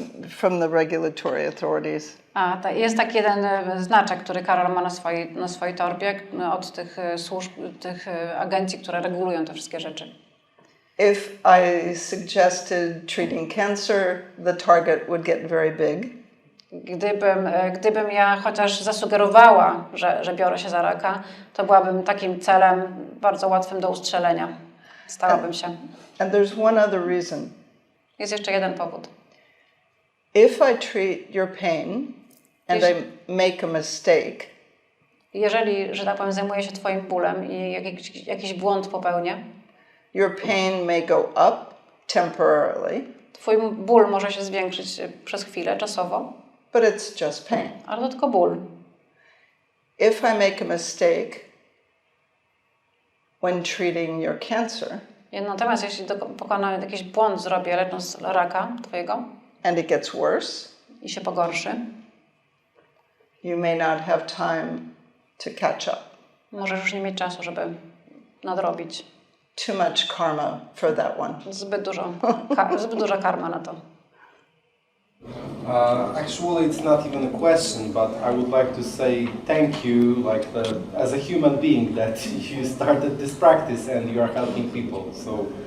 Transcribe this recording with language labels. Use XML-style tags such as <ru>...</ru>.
<en>From the regulatory authorities.</en> <pl>Jest taki jeden znaczek, który Karol ma na swojej torbie od tych służb, tych agencji, które regulują te wszystkie rzeczy.</pl> <en>If I suggested treating cancer, the target would get very big.</en> <pl>Gdybym ja chociaż zasugerowała, że biorę się za raka, to byłabym takim celem bardzo łatwym do ustrzelenia. Stałabym się.</pl> <en>And there's one other reason.</en> <pl>Jest jeszcze jeden powód.</pl> <en>If I treat your pain and I make a mistake,</en> <pl>jeżeli, że tak powiem, zajmuję się twoim bólem i jakiś błąd popełnię,</pl> <en>your pain may go up temporarily.</en> <pl>Twój ból może się zwiększyć przez chwilę, czasowo.</pl> <en>But it's just pain.</en> <pl>Ale to tylko ból.</pl> <en>If I make a mistake when treating your cancer,</en> <pl>natomiast jeśli pokonam jakiś błąd zrobię, lecząc raka twojego,</pl> <en>and it gets worse,</en> <pl>i się pogorszy,</pl> <en>you may not have time to catch up.</en> <pl>Możesz już nie mieć czasu, żeby nadrobić.</pl> <en>Too much karma for that one.</en> <pl>Zbyt duża karma na to.</pl> <en>Actually, it's not even a question, but I would like to say thank you, as a human being, that you started this practice and you are helping people. So,</en>